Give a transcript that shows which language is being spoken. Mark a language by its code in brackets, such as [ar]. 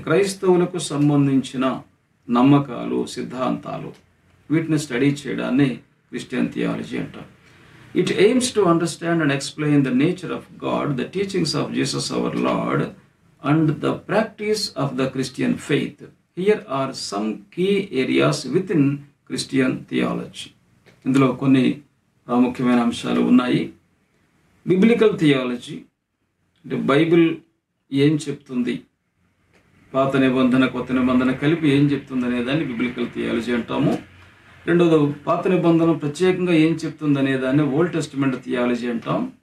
[te] క్రైస్తవులకు సంబంధించిన నమ్మకాలు, సిద్ధాంతాలు, వీటిని స్టడీ చేయడాన్ని క్రిస్టియన్ థియాలజీ అంటారు. [en] It aims to understand and explain the nature of God, the teachings of Jesus our Lord and the practice of the Christian faith. Here are some key areas within Christian theology. [te] ఇందులో కొన్ని ప్రాముఖ్యమైన అంశాలు ఉన్నాయి. Biblical theology అంటే Bible ఏం చెప్తుంది, పాత నిబంధన కొత్త నిబంధన కలిపి ఏం చెప్తుంది అనే దాన్ని బిబ్లికల్ థియాలజీ అంటాము. రెండోది పాత నిబంధన ప్రత్యేకంగా ఏం చెప్తుంది అనే దాన్ని ఓల్డ్ టెస్టిమెంట్ థియాలజీ అంటాం.